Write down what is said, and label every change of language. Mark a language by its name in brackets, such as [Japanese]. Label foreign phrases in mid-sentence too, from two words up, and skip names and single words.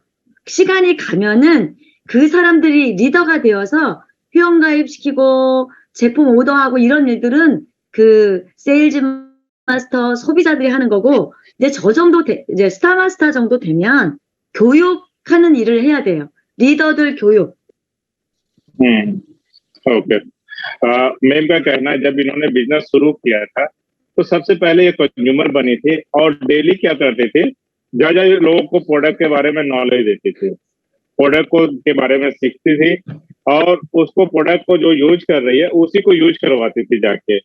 [Korean] 시간이 가면은 그 사람들이 리더가 되어서 회원가입시키고 제품 오더하고 이런 일들은 그 세일즈 마스터 소비자들이 하는 거고, 이제 저 정도 이제 스타마스터 정도 되면 교육하는 일을 해야 돼요. 리더들 교육. [Hindi] ओके। मैम का कहना है जब इन्होंने बिजनेस शुरू किया था तो सबसे पहले ये कंज्यूमर बनी थी और डेली क्या करते थे, ज्यादा लोगों को प्रोडक्ट के बारे में नॉलेज देती थी, प्रोडक्ट को के बारे में सीखती थी और उसको प्रोडक्ट को जो यूज कर रही है उसी को यूज करवाती थी जाके।